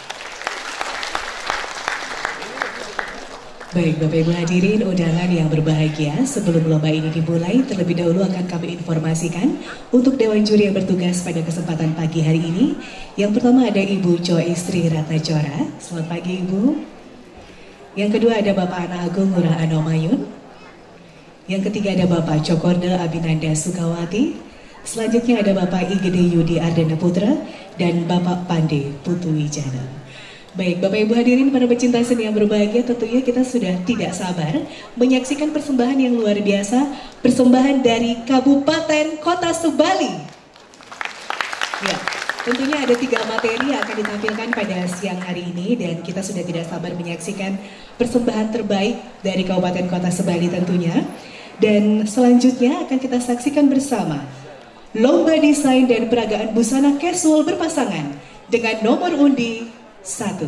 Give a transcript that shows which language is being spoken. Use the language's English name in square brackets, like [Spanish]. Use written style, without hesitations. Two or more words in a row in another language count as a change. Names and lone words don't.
[Indonesian] Baik Bapak Ibu hadirin undangan yang berbahagia, sebelum lomba ini dimulai terlebih dahulu akan kami informasikan untuk dewan juri yang bertugas pada kesempatan pagi hari ini. Yang pertama ada Ibu Joistri Ratnajora, selamat pagi Ibu. Yang kedua ada Bapak Ana Agung Ngurah Anomayun. Yang ketiga ada Bapak Cokorda Abinanda Sukawati. Selanjutnya ada Bapak Igede Yudi Ardana Putra dan Bapak Pande Putu Wijana. Baik Bapak Ibu hadirin para pecinta seni yang berbahagia, tentunya kita sudah tidak sabar menyaksikan persembahan yang luar biasa, persembahan dari Kabupaten Kota Sebali. Ya, tentunya ada 3 materi yang akan ditampilkan pada siang hari ini dan kita sudah tidak sabar menyaksikan persembahan terbaik dari Kabupaten Kota Sebali tentunya. Dan selanjutnya akan kita saksikan bersama Lomba Desain dan Peragaan Busana Casual Berpasangan dengan nomor undi 1.